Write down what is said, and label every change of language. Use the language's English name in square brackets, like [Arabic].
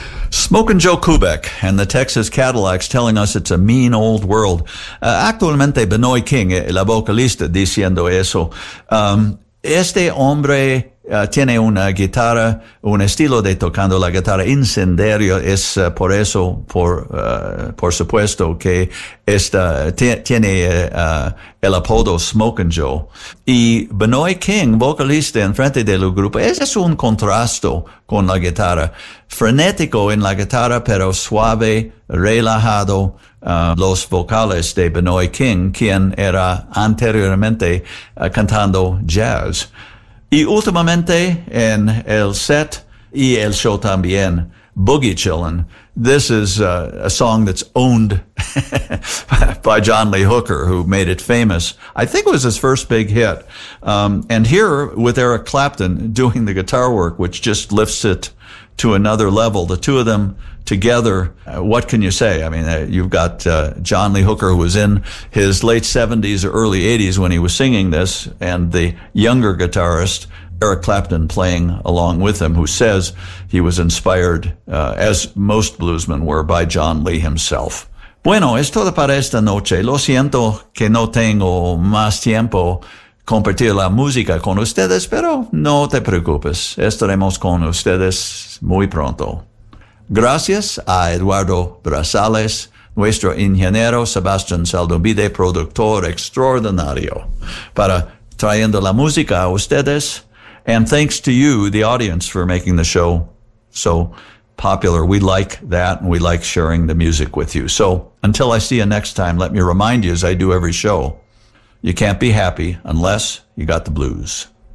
[English] Smokin' Joe Kubek and the Texas Cadillacs telling us it's a mean old world. [Spanish] Actualmente, Benoy King, la vocalista, diciendo eso. Este hombre tiene una guitarra, un estilo de tocando la guitarra incendiario. Es por eso, por supuesto, que tiene el apodo Smokin' Joe. Y Benoy King, vocalista en frente del grupo, ese es un contrasto con la guitarra. Frenético en la guitarra, pero suave, relajado. Los vocales de Benoy King, quien era anteriormente cantando jazz. Y últimamente en el set y el show también, Boogie Chillin'. [English] This is a song that's owned by John Lee Hooker, who made it famous. I think it was his first big hit. And here with Eric Clapton doing the guitar work, which just lifts it to another level, the two of them together, what can you say? I mean, you've got John Lee Hooker, who was in his late 70s or early 80s when he was singing this, and the younger guitarist, Eric Clapton, playing along with him, who says he was inspired, as most bluesmen were, by John Lee himself. [Spanish] Bueno, es todo para esta noche. Lo siento que no tengo más tiempo compartir la música con ustedes, pero no te preocupes. Estaremos con ustedes muy pronto. Gracias a Eduardo Brazales, nuestro ingeniero Sebastián Saldobide, productor extraordinario, para trayendo la música a ustedes. [English] And thanks to you, the audience, for making the show so popular. We like that, and we like sharing the music with you. So until I see you next time, let me remind you, as I do every show, you can't be happy unless you got the blues.